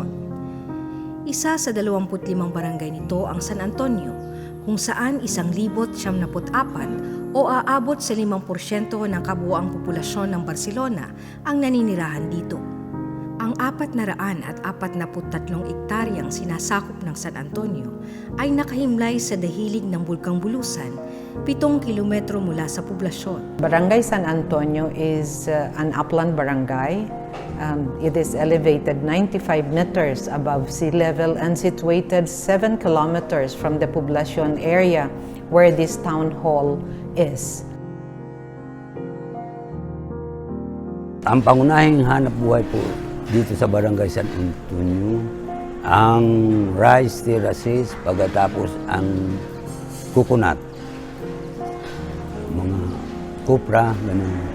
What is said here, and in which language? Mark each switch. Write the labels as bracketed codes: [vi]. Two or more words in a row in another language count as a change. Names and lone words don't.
[tl] Isa sa 25 barangay nito ang San Antonio, kung saan 1,074 o aabot sa 5% ng kabuuang populasyon ng Barcelona ang naninirahan dito. Ang 443 ektaryang sinasakop ng San Antonio ay nakahimlay sa dahilig ng Bulkang Bulusan, 7 kilometro mula sa poblasyon. [en] Barangay San Antonio is an upland barangay. It is elevated 95 meters above sea level and situated 7 kilometers from the population area where this town hall is. [tl] Ang pangunahing hanap buhay po dito sa Barangay San Antonio, ang [en] rice terraces, [tl] pagkatapos ang coconut, mga kopra, gano'n.